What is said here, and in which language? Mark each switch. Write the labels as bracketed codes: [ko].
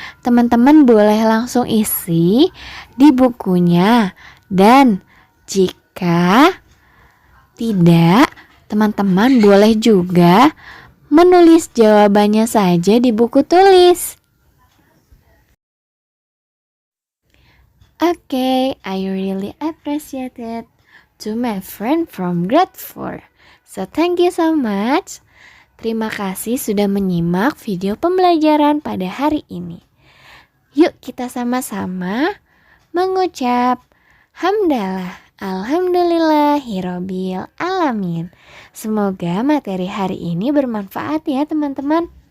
[id] Teman-teman boleh langsung isi di bukunya. Dan jika tidak, teman-teman boleh juga menulis jawabannya saja di buku tulis. [en] Okay, I really appreciate it to my friend from grade 4. So thank you so much. [id] Terima kasih sudah menyimak video pembelajaran pada hari ini. Yuk kita sama-sama mengucap hamdalah, alhamdulillahirabbil alamin. Semoga materi hari ini bermanfaat ya teman-teman.